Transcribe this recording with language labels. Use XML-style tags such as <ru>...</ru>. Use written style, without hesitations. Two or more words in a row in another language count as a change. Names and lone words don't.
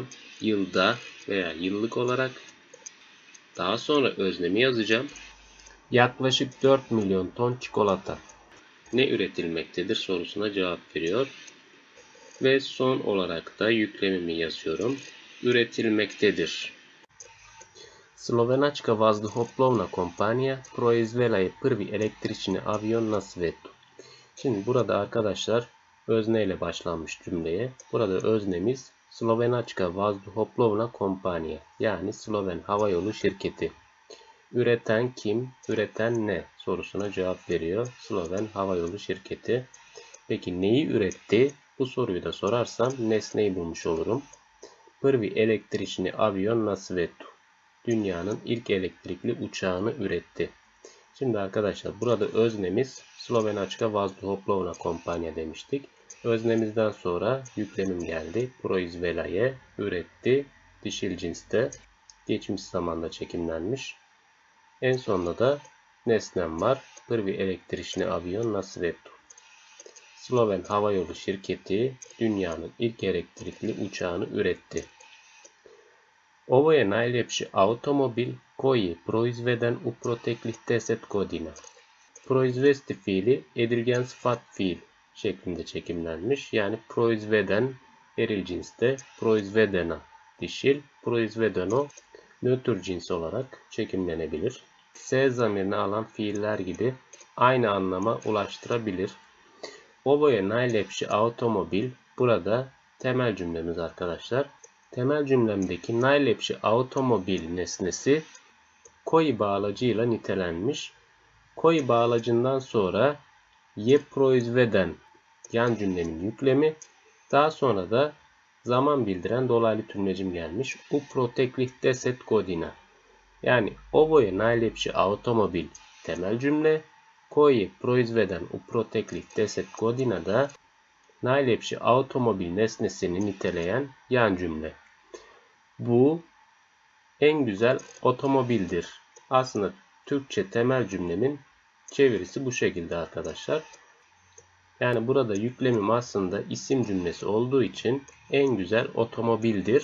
<tr>Yılda veya yıllık olarak. Daha sonra öznemi yazacağım. Yaklaşık 4 milyon ton çikolata ne üretilmektedir sorusuna cevap veriyor. Ve son olarak da yüklemimi yazıyorum. Üretilmektedir.</tr> <sr>Slovenačka vazduhoplovna kompanija proizvela je prvi električni avion na svetu.</sr> <tr>Şimdi burada arkadaşlar özne ile başlanmış cümleye. Burada öznemiz</tr> <sr>Slovenačka vazduhoplovna kompanija</sr> <tr>yani Sloven Havayolu Şirketi. Üreten kim, üreten ne sorusuna cevap veriyor. Sloven Havayolu Şirketi. Peki neyi üretti? Bu soruyu da sorarsam nesneyi bulmuş olurum.</tr> <sr>Prvi električni avion na svetu.</sr> <tr>Dünyanın ilk elektrikli uçağını üretti. Şimdi arkadaşlar burada öznemiz</tr> <sr>Slovenačka vazduhoplovna kompanija</sr> <tr>demiştik. Öznemizden sonra yüklemim geldi. Proizvelaje üretti. Dişil cinste geçmiş zamanda çekimlenmiş. En sonunda da nesnem var.</tr> <sr>Prvi električni avion na svetu.</sr> <tr>Sloven Havayolu Şirketi dünyanın ilk elektrikli uçağını üretti.</tr> <sr>Ovo je najljepši automobil koji je proizveden u proteklih 10 godina.</sr> <tr>Proizvesti fiili edilgen sıfat fiil şeklinde çekimlenmiş. Yani proizveden eril cinste, proizvedena dişil, proizvedeno nötr cins olarak çekimlenebilir. S zamirini alan fiiller gibi aynı anlama ulaştırabilir.</tr> <sr>Ovo je najljepši automobil</sr> <tr>burada temel cümlemiz arkadaşlar. temel cümlemdeki najlepši otomobil nesnesi koji bağlacıyla nitelenmiş. Koji bağlacından sonra</tr> <sr>je proizveden</sr> <tr>yan cümlenin yüklemi, daha sonra da zaman bildiren dolaylı tümlecim gelmiş.</tr> <sr>U proteklih 10 godina. Yani ovo je najlepši automobil</sr> <tr>temel cümle.</tr> <sr>Koji je proizveden u proteklih 10 godina da najlepši</sr> <tr>otomobil nesnesini niteleyen yan cümle. Bu en güzel otomobildir. Aslında Türkçe temel cümlemin çevirisi bu şekilde arkadaşlar. Yani burada yüklemim aslında isim cümlesi olduğu için en güzel otomobildir.</tr>